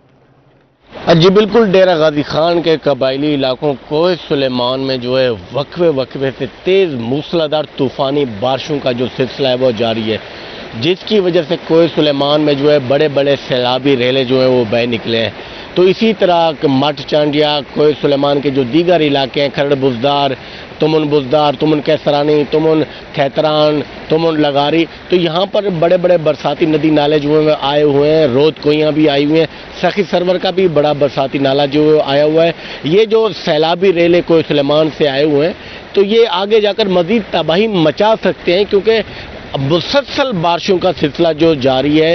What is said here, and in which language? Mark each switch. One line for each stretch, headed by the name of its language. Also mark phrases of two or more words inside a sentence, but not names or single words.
Urdu: جی بالکل، ڈیرہ غازی خان کے قبائلی علاقوں کوہ سلیمان میں جو ہے وقفے سے تیز موسلادھار طوفانی بارشوں کا جو سلسلہ ہے وہ جاری ہے، جس کی وجہ سے کوہ سلیمان میں جو ہے بڑے سیلابی ریلے جو ہیں وہ بہہ نکلے ہیں۔ تو اسی طرح مٹ چانڈیا، کوہ سلیمان کے جو دیگر علاقے ہیں، کھرڑ بزدار، تمن بزدار، تمن کیسرانی، تمن کھیتران، تمن لگاری، تو یہاں پر بڑے برساتی ندی نالے جو ہیں آئے ہوئے ہیں۔ رود کوئیاں بھی آئی ہوئی ہیں، سخی سرور کا بھی بڑا برساتی نالہ جو آیا ہوا ہے۔ یہ جو سیلابی ریلے کوہ سلیمان سے آئے ہوئے ہیں تو یہ آگے جا کر مزید تباہی مچا سکتے ہیں، کیونکہ مسلسل بارشوں کا سلسلہ جو جاری ہے۔